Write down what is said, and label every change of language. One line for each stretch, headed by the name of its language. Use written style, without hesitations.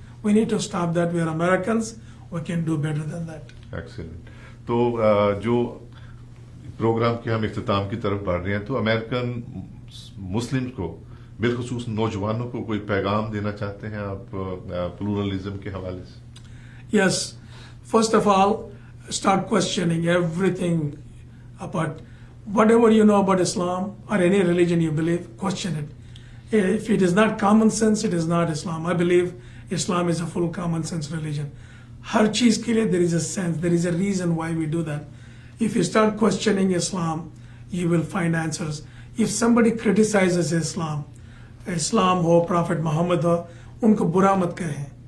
English: We need to stop that. We are Americans, we can do better than that. Excellent.
Urdu: تو جو programme کے ہم اختتام کی طرف بڑھ رہے ہیں, تو امریکن مسلم کو, بالخصوص نوجوانوں کو, کوئی پیغام دینا چاہتے ہیں آپ پلورلزم کے حوالے سے؟
English: Yes, first of all, start questioning everything about whatever you know about Islam or any religion you believe, question it. If it is not common sense, it is not Islam. I believe Islam is a full common sense religion.
Urdu: ہر چیز کے لیے
English: there is a sense, there is a reason why we do that. If you start questioning Islam, you will find answers. If somebody criticizes Islam
Urdu: ہو, Prophet Muhammad ہو, ان کو برا مت کہیں.